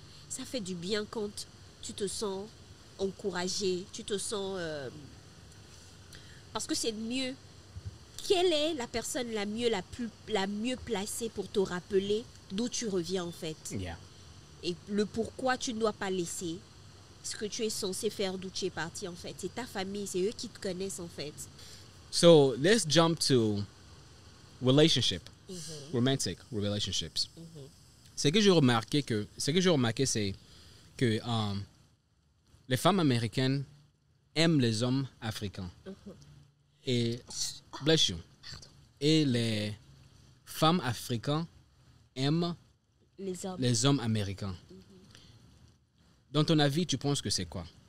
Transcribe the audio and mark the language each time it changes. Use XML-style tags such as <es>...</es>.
<fr>Ça fait du bien quand tu te sens encouragé, tu te sens... parce que c'est mieux. Quelle est la personne la mieux placée pour te rappeler d'où tu reviens, en fait? Et le pourquoi tu ne dois pas laisser ce que tu es censé faire d'où tu es parti, en fait. C'est ta famille, c'est eux qui te connaissent, en fait.</fr> <en>So, let's jump to relationship. Romantic relationships.</en> <fr>Ce que j'ai remarqué, c'est que les femmes américaines aiment les hommes africains. Et,</fr> <en>bless you.</en> <fr>Et les femmes africaines aiment les hommes américains. Dans ton avis, tu penses que c'est quoi?</fr>